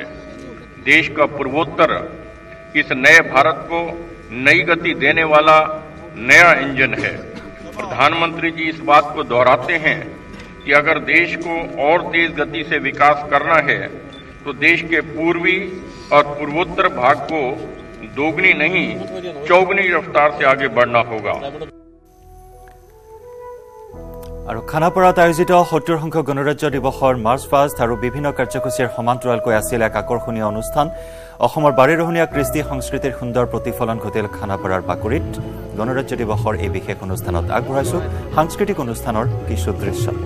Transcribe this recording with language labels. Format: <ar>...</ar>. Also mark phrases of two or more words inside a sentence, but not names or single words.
<hi>देश का पूर्वोत्तर इस नए भारत को नई गति देने वाला नया इंजन है। प्रधानमंत्री जी इस बात को दोहराते हैं कि अगर देश को और तेज गति से विकास करना है तो देश के पूर्वी और पूर्वोत्तर भाग को दोगुनी नहीं, चौगुनी रफ्तार से आगे बढ़ना होगा।</hi> <as>আৰু খানাপাৰাত আয়োজিত ৭০ সংখ্যক গণৰাজ্য দিৱসৰ</as> <en>march past</en> <as>আৰু বিভিন্ন কাৰ্যসূচীৰ সমান্তৰালকৈ আছিল এক আকৰ্ষণীয় অনুষ্ঠান। অসমৰ বাৰেৰহণীয়া কৃষ্টি সংস্কৃতিৰ সুন্দৰ প্ৰতিফলন ঘটিল খানাপাৰাৰ বাকৰিত। গণৰাজ্য দিৱসৰ এই বিশেষ অনুষ্ঠানত আগবঢ়াইছো সাংস্কৃতিক অনুষ্ঠানৰ কিছু দৃশ্য।</as>